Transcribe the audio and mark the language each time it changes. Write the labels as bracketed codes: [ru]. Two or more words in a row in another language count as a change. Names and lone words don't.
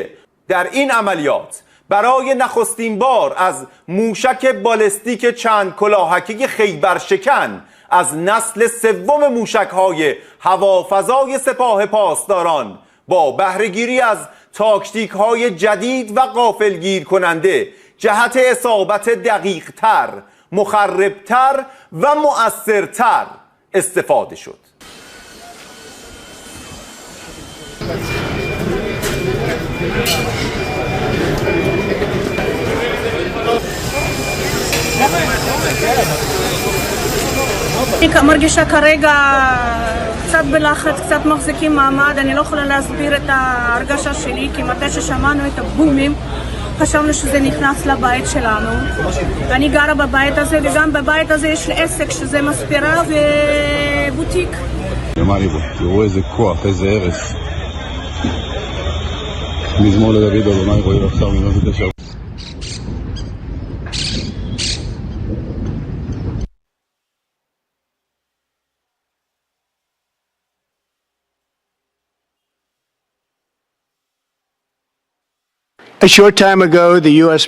[fa] در این عملیات برای نخستین بار از موشک بالستیک چند کلاهکی خیبرشکن از نسل سوم موشک‌های هوافضای سپاه پاسداران با بهره‌گیری از تاکتیک‌های جدید و غافلگیر کننده جهت اصابت دقیق‌تر، مخربتر و مؤثرتر استفاده شد. [he] מרגישה כרגע קצת בלחץ, קצת מחזיקים מעמד. אני לא יכולה להסביר את ההרגשה שלי, כי מתי ששמענו את הבומים חשבנו שזה נכנס לבית שלנו. אני גרה בבית הזה, וגם בבית הזה יש לי עסק שזה מספרה ובוטיק. תראו איזה כוח, איזה הרס. מזמור לדוד אדוני רואה עכשיו מנות את השם. [en] A short time ago, the U.S.